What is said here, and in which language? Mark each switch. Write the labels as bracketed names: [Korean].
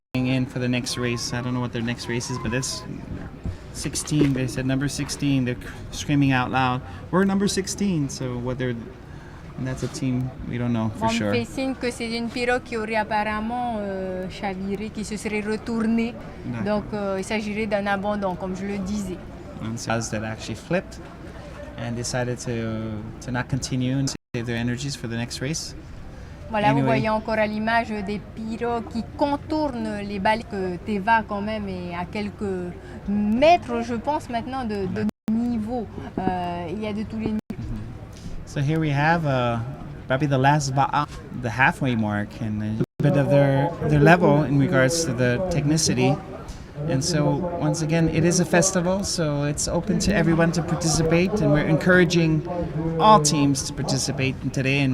[English] In for the next race. I don't know what their next race is, but it's 16. They said number 16. They're screaming out loud, "We're number 16." So whether that's a team, we don't know for [French] On [English] sure. [French] me fait signe que c'est une pirogue qui aurait apparemment chaviré, qui se serait retournée. Donc, il s'agirait d'un abandon, comme je le disais. [English] And so that actually flipped and decided to not continue and save their energies for the next race. [French] Voilà, [English] Anyway. [French] vous voyez encore à l'image des pirogues qui contournent les balais. Que Teva quand même est à quelques mètres, je pense maintenant, de niveau. Il y a de tous les niveaux. [English] So here we have probably the last the halfway mark, and a bit of their level in regards to the technicity. And so once again, it is a festival, so it's open to everyone to participate, and we're encouraging all teams to participate today.